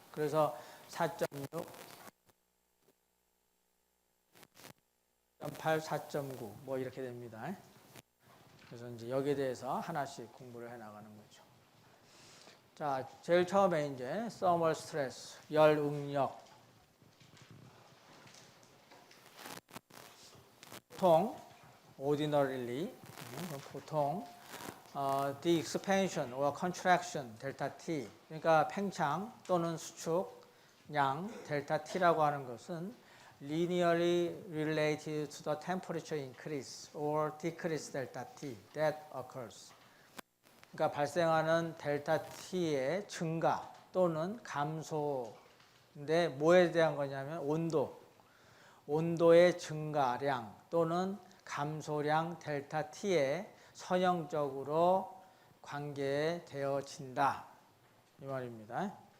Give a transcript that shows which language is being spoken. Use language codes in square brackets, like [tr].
[ko] 그래서 4.6, 4.8, 4.9 뭐 이렇게 됩니다. 그래서 이제 여기에 대해서 하나씩 공부를 해 나가는 거죠. 자, 제일 처음에 이제 thermal stress, 열 응력. 보통 [en] ordinarily 보통 the expansion or contraction [ko] 델타 T, 그러니까 팽창 또는 수축량 델타 T라고 하는 것은 [en] linearly related to the temperature increase or decrease delta T that occurs. [ko] 그러니까 발생하는 델타 T의 증가 또는 감소인데 뭐에 대한 거냐면 온도의 증가량 또는 감소량 델타 T에 선형적으로 관계되어진다 이 말입니다.